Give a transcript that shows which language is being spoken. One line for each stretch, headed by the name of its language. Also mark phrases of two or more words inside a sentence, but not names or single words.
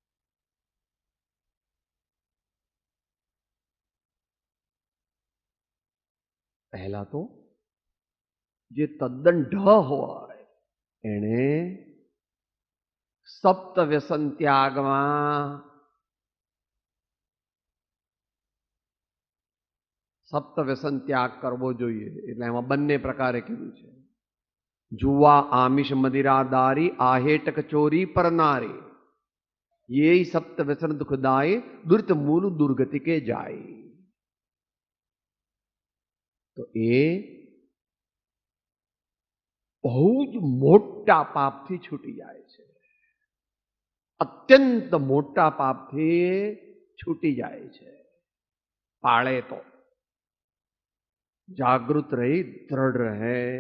Gujarati: પહેલા તો જે તદ્દન ઢ હોય એણે સપ્ત વ્યસન ત્યાગમાં સપ્ત વ્યસન ત્યાગ કરવો જોઈએ. એટલે એમાં બંને પ્રકારે કીધું છે.
Hindi: जुवा आमिष मदिरा दारी आहेटक चोरी परनारी ये सप्त व्यसन दुखदाय दुर्त मूल दुर्गति के जाय.
Gujarati: તો એ બહુ જ મોટા પાપથી છૂટી જાય છે. અત્યંત મોટા પાપથી છૂટી જાય છે. પાળે તો, જાગૃત રહી દ્રઢ રહે.